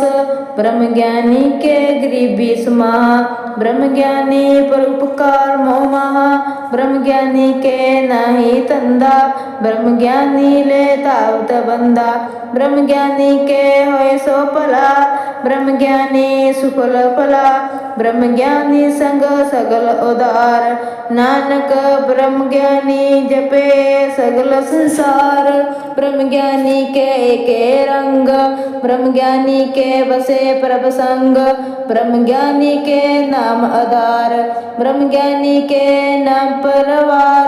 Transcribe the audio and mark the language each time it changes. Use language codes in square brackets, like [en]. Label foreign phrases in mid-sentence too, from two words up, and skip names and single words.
[pa] ਬ੍ਰਹਮ ਗਿਆਨੀ ਕੇ ਗਰੀਬੀ ਸਮਾਹਾ, ਬ੍ਰਹਮ ਗਿਆਨੀ ਪਰੋਪਕਾਰ ਮੋਹ ਮਹਾ। ਬ੍ਰਹਮ ਗਿਆਨੀ ਕੇ ਨਾਹੀ ਤੰਦਾ, ਬ੍ਰਹਮ ਗਿਆਨੀ ਲੇ ਤਾਵਤ ਬੰਦਾ। ਬ੍ਰਹਮ ਗਿਆਨੀ ਕੇ ਹੋਏ ਸੋ ਭਲਾ, ਬ੍ਰਹਮ ਗਿਆਨੀ ਸੁਫਲ ਫਲਾ। ਬ੍ਰਹਮ ਗਿਆਨੀ ਸੰਗ ਸਗਲ ਉਦਾਰ, ਨਾਨਕ ਬ੍ਰਹਮ ਗਿਆਨੀ ਜਪੇ ਸਗਲ ਸੰਸਾਰ। ਬ੍ਰਹਮ ਗਿਆਨੀ ਕੇ ਏਕੇ ਰੰਗ, ਬ੍ਰਹਮ ਗਿਆਨੀ ਕੇ ਬਸੇ ਪ੍ਰਭ ਸੰਗ। ਬ੍ਰਹਮ ਗਿਆਨੀ ਕੇ ਨਾਮ ਆਧਾਰ, ਬ੍ਰਹਮ ਗਿਆਨੀ ਕੇ ਨਾਮ ਪਰਵਾਰ।